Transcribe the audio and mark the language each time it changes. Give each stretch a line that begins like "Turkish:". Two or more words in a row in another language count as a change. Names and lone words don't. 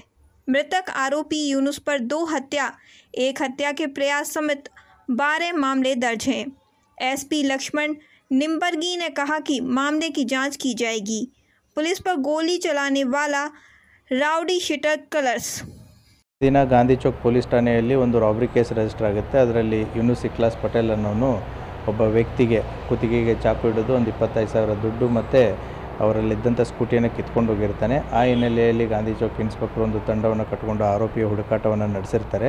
Hindi: मृतक आरोपी यूनुस पर 2 हत्या, 1 हत्या के प्रयास समेत 12 मामले दर्ज हैं। एसपी लक्ष्मण निम्बर्गी ने कहा कि मामले की जांच की जाएगी। पुलिस पर गोली चलाने वाला
English: rowdy sheeter
Hindi: कलर्स।
Kannada: ದಿನ ಗಾಂಧಿ ಚೌಕ್ ಪೊಲೀಸ್ ಠಾಣೆಯಲ್ಲಿ ಒಂದು
English: robbery case register
Kannada: ಆಗುತ್ತೆ. ಅದರಲ್ಲಿ ಯೂನುಸ್ ಇಖಲಾಸ್ ಪಟೇಲ್ ಅನ್ನೋನು ಒಬ್ಬ ವ್ಯಕ್ತಿಗೆ ಕುತ್ತಿಗೆಗೆ ಚಾಕು ಹಿಡಿದು ಒಂದು 25,000 ದುಡ್ಡು ಮತ್ತು ಅವರಲ್ಲಿದ್ದಂಥ ಸ್ಕೂಟಿಯನ್ನು ಕಿತ್ಕೊಂಡು ಹೋಗಿರ್ತಾನೆ. ಆ ಹಿನ್ನೆಲೆಯಲ್ಲಿ ಗಾಂಧಿ ಚೌಕ್ ಇನ್ಸ್ಪೆಕ್ಟರ್ ಒಂದು ತಂಡವನ್ನು ಕಟ್ಟಿಕೊಂಡು ಆರೋಪಿಯ ಹುಡುಕಾಟವನ್ನು ನಡೆಸಿರ್ತಾರೆ.